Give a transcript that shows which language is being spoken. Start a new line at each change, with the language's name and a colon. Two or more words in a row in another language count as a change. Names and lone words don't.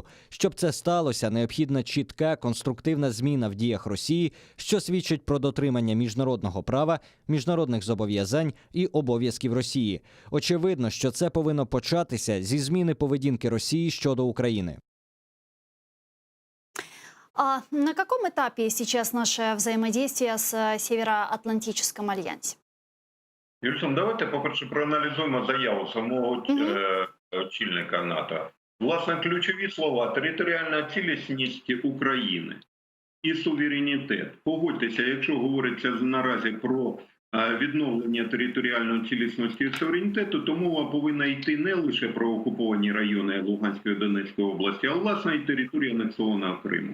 Ukrainian: Щоб це сталося, необхідна чітка, конструктивна зміна в діях Росії, що свідчить про дотримання міжнародного права, міжнародних зобов'язань і обов'язків Росії. Очевидно, що це повинно початися зі зміни поведінки Росії щодо України.
Russian: А на каком этапе сейчас наше взаимодействие с Североатлантическим альянсе?
Ukrainian: Юльсон, давайте, по-перше, проаналізуємо заяву самого очільника НАТО. Власне, ключові слова – територіальна цілісність України і суверенітет. Погодьтеся, якщо говориться наразі про відновлення територіальної цілісності і суверенітету, то мова повинна йти не лише про окуповані райони Луганської і Донецької області, а власне і території анексованого Криму.